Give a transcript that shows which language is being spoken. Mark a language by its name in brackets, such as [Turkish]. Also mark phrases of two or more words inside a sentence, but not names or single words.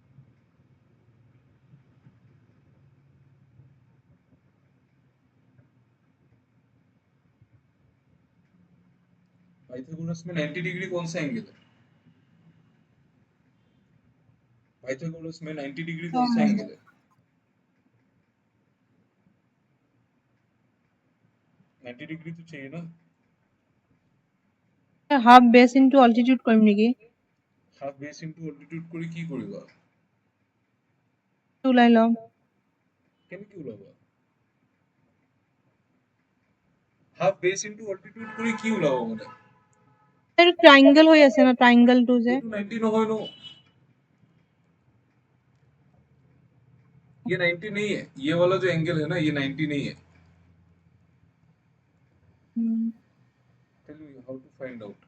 [Hindi] पाइथागोरस में 90 डिग्री कौन सा एंगल है? पाइथागोरस में 90 डिग्री कौन सा एंगल है? 90 डिग्री तो चाहिए ना। [English] half base into altitude [Assamese] কৰিম নেকি? [English] half base into altitude [Assamese] করে কি কৰিবা? ওলাই লম। কেনেকে ওলাবা? [English] half base into altitude [Assamese] করে কি ওলাবা মানে? এইটো ট্ৰাইংগল হৈ আছে না, ট্ৰাইংগলটো যে। এইটো 90 নহয় ন। [Hindi] ये 90 नहीं है, ये वाला जो एंगल है ना ये 90 नहीं है। [English] tell me how to find out.